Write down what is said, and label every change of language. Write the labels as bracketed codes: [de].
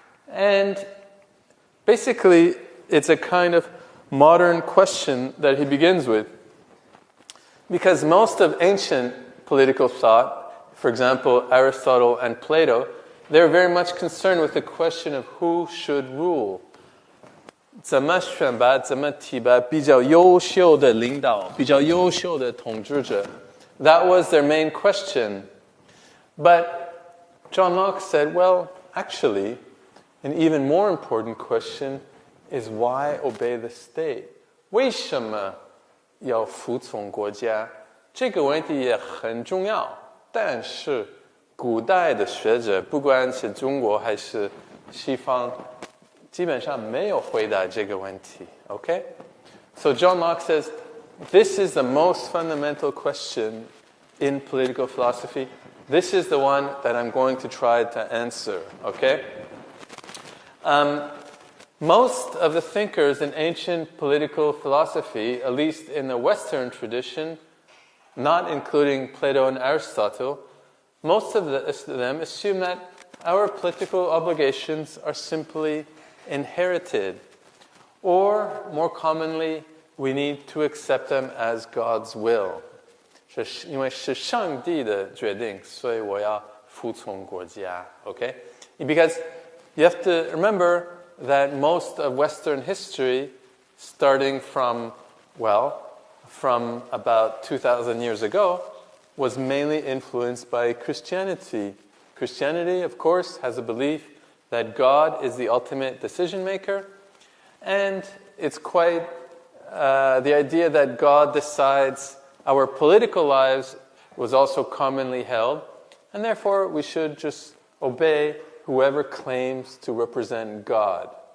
[en] And basically, it's a kind of modern question that he begins with. Because most of ancient political thought, for example, Aristotle and Plato, they're very much concerned with the question of who should rule. [zh] 怎么选拔，怎么提拔比较优秀的领导，比较优秀的统治者. [en] That was their main question. But John Locke said, well, actually, an even more important question is why obey the state? [zh] 为什么要服从国家？这个问题也很重要，但是古代的学者，不管是中国还是西方，基本上没有回答这个问题。 [en] Okay? So John Locke says, this is the most fundamental question in political philosophy. This is the one that I'm going to try to answer, okay? Most of the thinkers in ancient political philosophy, at least in the Western tradition, not including Plato and Aristotle, most of them assume that our political obligations are simply inherited, or more commonly, we need to accept them as God's will. [zh] 因为是上帝的决定，所以我要服从国家. [en] Okay? Because you have to remember that most of Western history, starting from about 2,000 years ago, was mainly influenced by Christianity. Christianity, of course, has a belief that God is the ultimate decision maker, and it's quite the idea that God decides our political lives was also commonly held, and therefore we should just obey whoever claims to represent God.